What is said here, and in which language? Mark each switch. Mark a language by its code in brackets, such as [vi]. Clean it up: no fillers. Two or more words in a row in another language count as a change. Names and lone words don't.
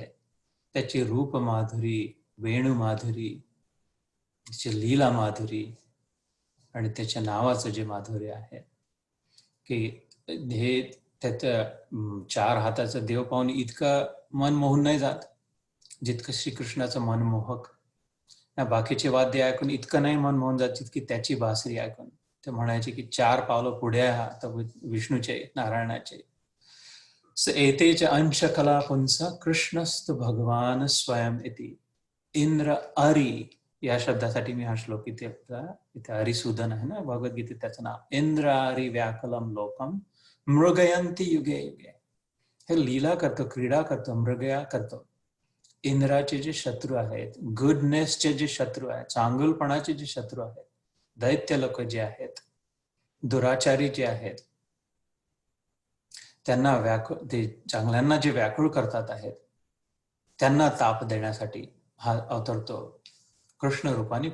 [mr] त्याची रूप माधुरी, वेणू माधुरी, त्याची लीला माधुरी, आणि त्याच्या नावाचं जे माधुर्य आहे की हे त्याचं 4 हाताचं देव पाहून इतकं मन मोहून नाही जात जितकं श्रीकृष्णाचं मन मोहक. बाकीचे वाद्य ऐकून इतकं नाही मन मोहून जात जितकी त्याची बासरी ऐकून. ते म्हणायचे की 4 पावलं पुढे आता विष्णूचे, नारायणाचे. [sa] एतेच अंश कला पुंस कृष्णस्तु भगवान स्वयं इति. [mr] इंद्र अरि या शब्दासाठी मी हा श्लोक इथे अरिसूदन आहे ना भगवद्गीतेत त्याचं नाव. [sa] इंद्र अरि व्याकुलम लोकम मृगयंती युगे युगे. [mr] हे लीला करतो, क्रीडा करतो, मृगया करतो. इंद्राचे जे शत्रू आहेत, गुडनेसचे जे शत्रू आहेत, चांगुलपणाचे जे शत्रू आहेत, दैत्य लोक जे आहेत, दुराचारी जे आहेत, त्यांना ते चांगल्यांना जे व्याकुळ करतात आहेत, त्यांना ताप देण्यासाठी हा अवतरतो कृष्ण रूपाने.